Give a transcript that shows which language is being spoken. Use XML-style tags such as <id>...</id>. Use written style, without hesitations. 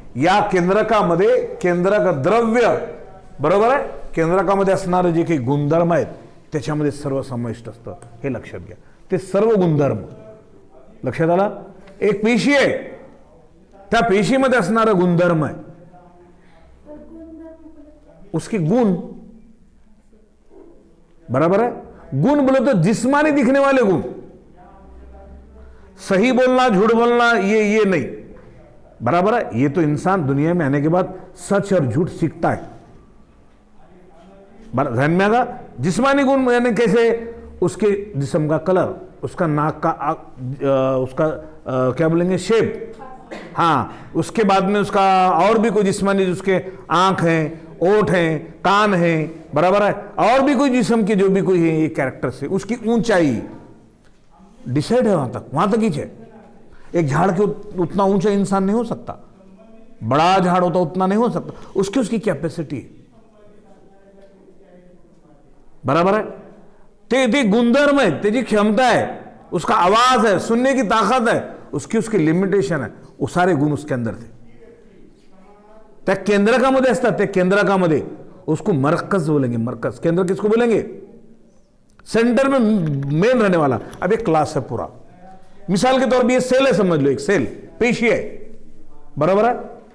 <mr>या केंद्रकामध्ये केंद्रक द्रव्य, बरोबर आहे, केंद्रकामध्ये असणारे जे काही गुणधर्म आहेत त्याच्यामध्ये सर्व समाविष्ट असतं. हे लक्षात घ्या. ते सर्व गुणधर्म लक्षात आला. एक पेशी आहे, त्या पेशीमध्ये असणारा गुणधर्म आहे,</mr> <hi>उसके गुण. बराबर है? गुण बोले तो जिस्मानी दिखने वाले गुण. सही बोलना, झूठ बोलना, ये नहीं. बराबर है? ये तो इंसान दुनिया में आने के बाद सच और झूठ सीखता है. ध्यान में आगा. जिस्मानी गुण यानी कैसे? उसके जिस्म का कलर, उसका नाक का उसका क्या बोलेंगे, शेप. हाँ, उसके बाद में उसका और भी कोई जिस्मानी, उसके आंख हैं, ओठ हैं, कान हैं, बराबर है, और भी कोई जिस्म के जो भी कोई है ये कैरेक्टर से, उसकी ऊंचाई डिसाइड है, वहां तक ही है. एक झाड़ के उतना ऊंचा इंसान नहीं हो सकता, बड़ा झाड़ होता उतना नहीं हो सकता, उसकी कैपेसिटी है. बराबर है?</hi> <mr>ते गुणधर्म है, त्याची क्षमता है,</mr> <hi>उसका आवाज है, सुनने की ताकत है, उसकी लिमिटेशन है. वो सारे गुण उसके अंदर थे.</hi> <mr>त्या केंद्रकामध्ये असतात. त्या केंद्रकामध्ये</mr> <hi>उसको मरकज बोलेंगे. मरकज, केंद्र किसको बोलेंगे? सेंटर में मेन रहने वाला. अब एक क्लास है पूरा. मिसाल के तौर पर ये सेल है, समझ लो,</hi> <mr>एक सेल पेशी आहे. बरोबर आहे?</mr>